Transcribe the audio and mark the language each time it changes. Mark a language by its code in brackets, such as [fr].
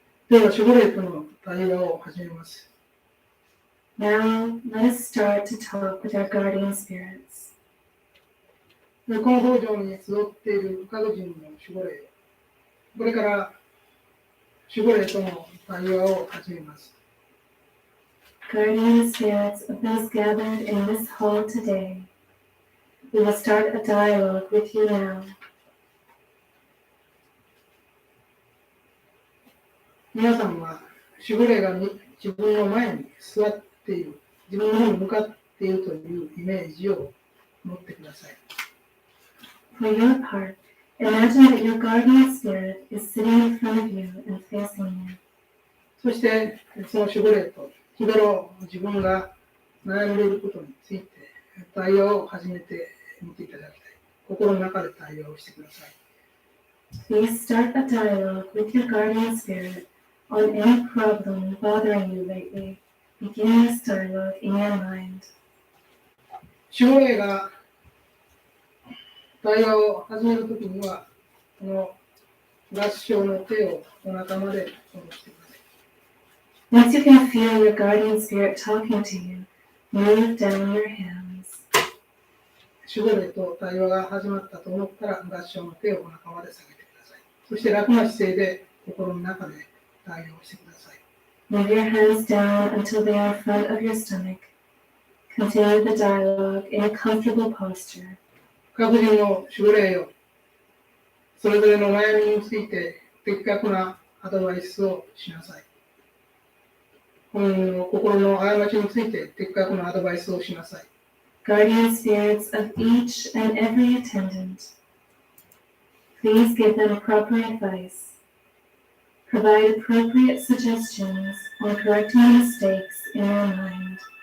[ja] Now, では、守護霊との対話を始めます。 [en] Now, let us start to talk with our guardian spirits. [ja] でこの道場に集っている各人の守護霊、これから守護霊との対話を始めます。 [en] Guardian spirits of those gathered in this hall today, we will start a dialogue with you now. [ja] 皆さんは守護霊が自分の前に座っている、自分の方に向かっているというイメージを持ってください。 [en] For your part, imagine that your guardian spirit is sitting in front of you and facing you. [ja] そしてその守護霊と日頃自分が悩んでいることについて対話を始めてみていただきたい。心の中で対話をしてください。 [en] Please start a dialogue with your guardian spirit on any problem bothering you lately. Begin this dialogue in your mind. [ja] 守護霊が対話を始めるときには、この合唱の手をお腹まで下ろしてください。 [en] Once you can feel your guardian spirit talking to you, move down your hands. [ja] 守護霊と対話が始まったと思ったら合唱の手をお腹まで下げてください。そして楽な姿勢で心の中で対応してください。 [en] Move your hands down until they are in front of your stomach. Continue the dialogue in a comfortable posture. [ja] 各人の守護霊よ、それぞれの悩みについて的確なアドバイスをしなさい。本人の心の過ちについて的確なアドバイスをしなさい。 [en] Guardian spirits of each and every attendant, please give them proper advice. Provide appropriate suggestions on correcting mistakes in your mind.